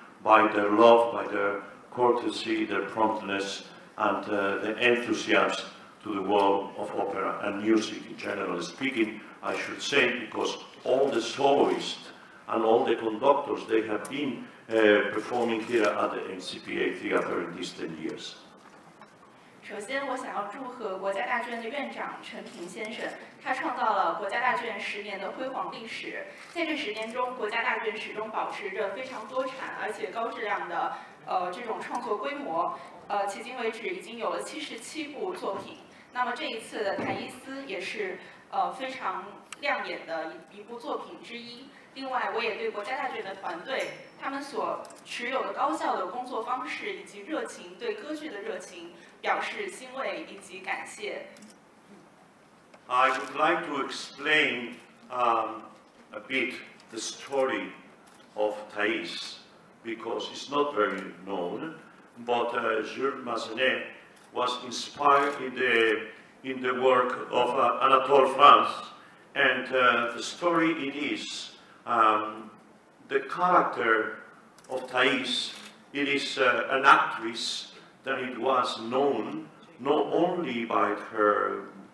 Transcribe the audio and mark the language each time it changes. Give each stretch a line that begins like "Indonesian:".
English: by their love, by their courtesy, their promptness, and the enthusiasm to the world of opera and music in general speaking, I should say, because all the soloists and all the conductors, they have been performing here at the NCPA Theater in these 10 years.
Chinese: 首先，我想要祝贺国家大剧院的院长陈平先生，他创造了国家大剧院10年的辉煌历史。在这10年中，国家大剧院始终保持着非常多产而且高质量的这种创作规模。迄今为止已经有了77部作品。那么这一次的台伊斯也是非常亮眼的一部作品之一。另外，我也对国家大剧院的团队他们所持有的高效的工作方式以及热情，对歌剧的热情表示欣慰以及感谢。
English: I would like to explain a bit the story of Thais, because it's not very known, but Jules Massenet was inspired in the work of Anatole France, and the story it is, the character of Thais, it is an actress that it was known not only by her